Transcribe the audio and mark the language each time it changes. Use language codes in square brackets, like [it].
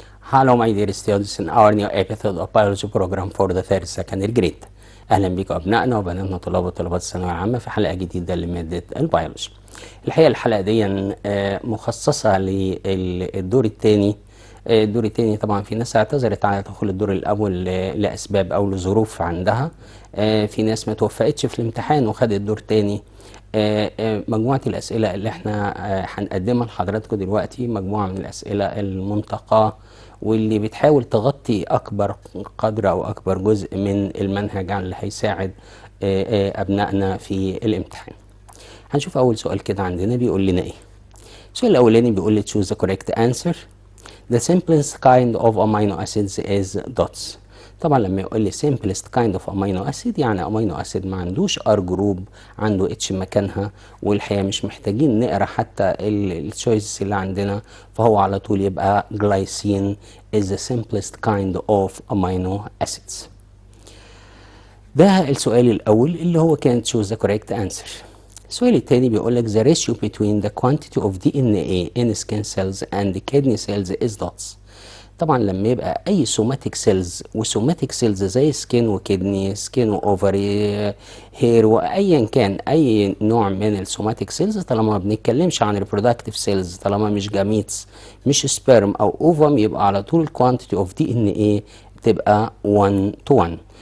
[en] Hello my dear students in our new episode of biology program for the third secondary grade. [ar] اهلا بكم ابنائنا وبناتنا طلاب وطالبات الثانويه العامه في حلقه جديده لماده البيولوجي. الحقيقه الحلقه دي مخصصه للدور الثاني. الدور الثاني طبعا في ناس اعتذرت على دخول الدور الاول لاسباب او لظروف عندها. في ناس ما توفقتش في الامتحان وخدت دور ثاني. مجموعه الاسئله اللي احنا هنقدمها لحضراتكم دلوقتي مجموعه من الاسئله المنتقاه واللي بتحاول تغطي اكبر قدر او اكبر جزء من المنهج على اللي هيساعد ابنائنا في الامتحان. هنشوف اول سؤال كده عندنا بيقول لنا ايه. السؤال الاولاني بيقول لي [en] choose the correct answer. The simplest kind of amino acids is dots. [ar] طبعا لما يقول لي [en] simplest kind of amino acid [ar] يعني امينو اسيد ما عندوش ار جروب، عنده اتش مكانها، والحقيقه مش محتاجين نقرا حتى التشويسز اللي عندنا، فهو على طول يبقى [en] glycine is the simplest kind of amino acids. [ar] ده السؤال الاول اللي هو كان [en] choose the correct answer. [ar] السؤال الثاني بيقول لك [en] the ratio between the quantity of DNA in skin cells and kidney cells is dots. [ar] طبعا لما يبقى اي سوماتيك سيلز وسوماتيك سيلز زي سكين وكدني، سكين واوفري، هير، وايا كان اي نوع من السوماتيك سيلز، طالما ما بنتكلمش عن ريبرودكتيف سيلز، طالما مش جاميتس مش سبيرم او اوفم، يبقى على طول الكوانتيتي اوف دي ان ايه تبقى 1 to 1.